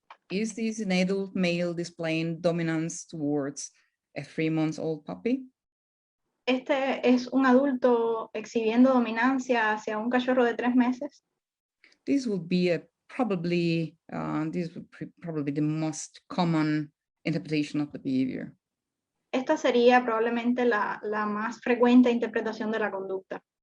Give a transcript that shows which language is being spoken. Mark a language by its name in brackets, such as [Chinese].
[English] Is this an adult male displaying dominance towards a 3-month-old puppy? [Spanish] Este es un adulto exhibiendo dominancia hacia un cachorro de 3 meses. [English] This would be probably the most common interpretation of the behavior. [Spanish] Esta sería probablemente la más frecuente interpretación de la conducta.